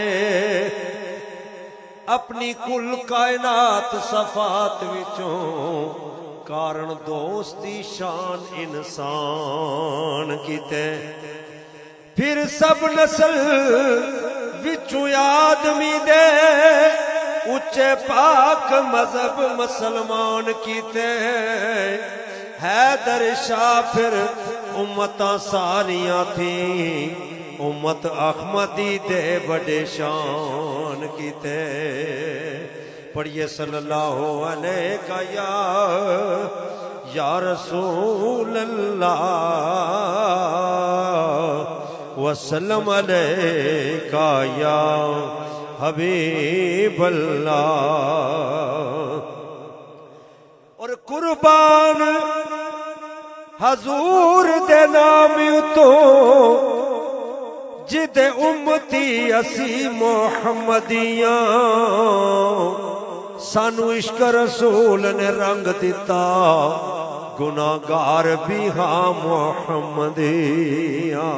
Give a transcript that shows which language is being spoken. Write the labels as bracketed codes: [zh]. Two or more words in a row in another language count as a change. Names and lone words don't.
[pa] اپنی کل کائنات صفات وچوں کارن دوستی شان انسان کیتے پھر سب نسل وچوں آدمی دے اچے پاک مذہب مسلمان کیتے حیدر شاہ پھر امت ساریاں تھی امت احمدی دے بڑے شان کیتے. [ar] पढ़िए صلى الله عليك يا رسول الله وسلم عليك يا حبيب الله. [pa] اور قربان حضور دے نام توں جیدے امتی اسی محمدیاں سانوں عشق رسول نے رنگ دتا گناہگار بھی ہاں محمدیاں.